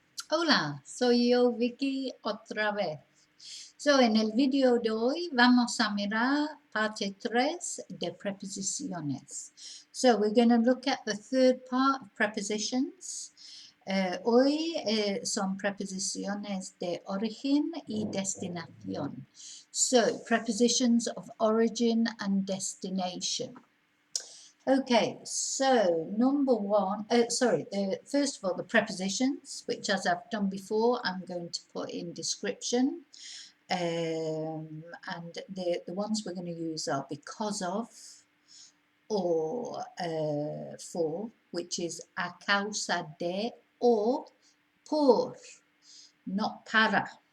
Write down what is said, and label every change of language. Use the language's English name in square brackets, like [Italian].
[Spanish] Hola, soy yo Vicky otra vez. En el video de hoy vamos a mirar parte 3 de preposiciones. [English] We're going to look at the third part of prepositions. [Spanish] Hoy son preposiciones de origen y destinación. [English] Prepositions of origin and destination. Okay, so number one, first of all, the prepositions, which as I've done before, I'm going to put in description. And the ones we're going to use are because of, or for, which is a causa de, or por, not para.